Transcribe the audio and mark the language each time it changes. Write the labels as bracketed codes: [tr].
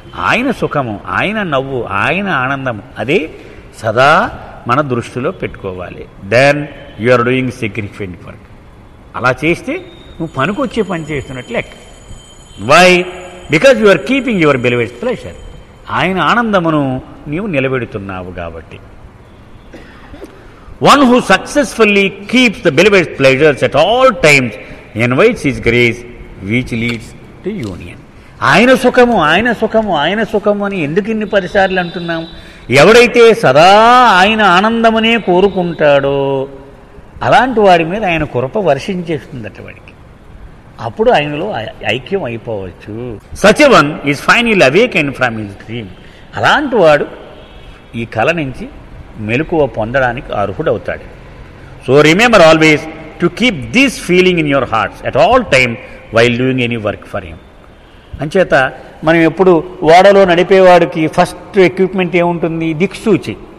[te] ఆయన సుఖము, ఆయన నవ్వు, ఆయన ఆనందము అదే సదా మన దృష్టిలో పెట్టుకోవాలి. [en] Then you are doing significant work. [te] అలా చేస్తే నువ్వు పనికొచ్చే పని చేస్తున్నట్లు లెక్క. [en] Why? Because you are keeping your believers pleasure. [te] ఆయన ఆనందమును నీవు నిలబెడుతున్నావు కాబట్టి. [en] One who successfully keeps the believer's pleasures at all times invites his grace, which leads to union. [te] ఆయన సుఖము ఆయన సుఖము ఆయన సుఖము అని ఎందుకు ఇన్ని పరిసార్లు అంటున్నాం? ఎవడైతే సదా ఆయన ఆనందమనే కోరుకుంటాడో అలాంటి వాడి మీద ఆయన కృప వర్షించేస్తుందట వాడికి. అప్పుడు ఆయనలో ఐక్యం అయిపోవచ్చు. [en] Such a one is finally awakened from his dream. [te] అలాంటి వాడు ఈ కళ నుంచి మెలకువ పొందడానికి అర్హుడవుతాడు. [en] So remember always to keep this feeling in your hearts at all time while doing any work for him. [te] అంచేత మనం ఎప్పుడు ఓడలో నడిపేవాడికి ఫస్ట్ ఎక్విప్మెంట్ ఏముంటుంది? దిక్సూచి.